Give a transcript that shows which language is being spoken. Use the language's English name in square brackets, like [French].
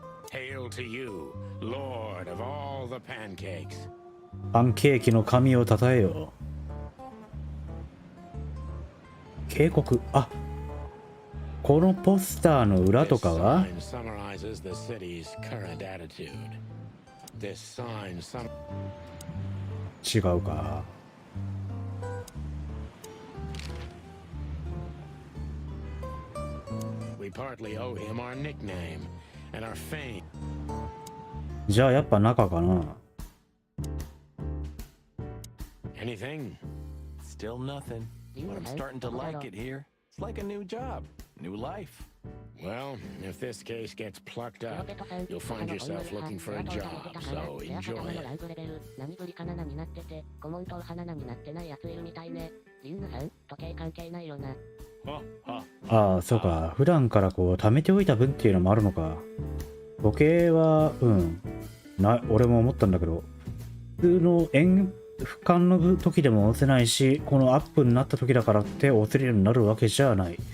[English] hail to you, Lord of all the pancakes. [Japanese] パンケーキの神をたたえよ。警告。あ、このポスターの裏とかは [English] This sign summarizes the city's current attitude. This sign sum... [Japanese] 違うか。 [English] We partly owe him our nickname and our fame. [Japanese] じゃあやっぱ中かな。 [English] Anything? Still nothing. But I'm starting to like it here. It's like a new job, new life. Well, if this case gets plucked up, you'll find yourself looking for a job, so enjoy it. [Japanese] ランクレベル何ぶりか7になってて顧問と花になってないやついるみたいね。リンヌさん時計関係ないよな。ああ、そうか。普段からこう貯めておいた分っていうのもあるのか。時計は俺も思ったんだけど、普通の俯瞰の時でも押せないし、このアップになった時だからって押せるようになるわけじゃない。